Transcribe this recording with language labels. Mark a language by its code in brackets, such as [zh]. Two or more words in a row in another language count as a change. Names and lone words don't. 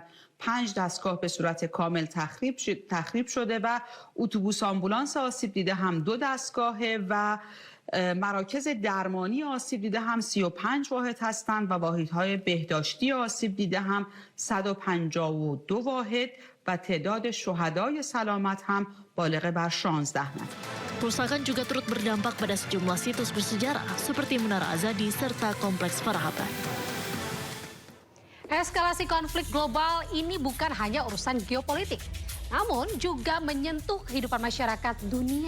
[fa] 5 دستگاه به صورت کامل تخریب شده و اتوبوس آمبولانس آسیب دیده هم 2 دستگاهه و مراکز درمانی آسیب دیده هم 35 واحد هستند و واحدهای بهداشتی آسیب دیده هم 152 واحد و تعداد شهدای سلامت هم بالغ بر 16 نفر. [id] Kerusakan juga turut berdampak pada sejumlah situs bersejarah seperti Menara Azadi serta Kompleks Farahabad. Eskalasi konflik global ini bukan hanya urusan geopolitik, namun juga menyentuh kehidupan masyarakat dunia.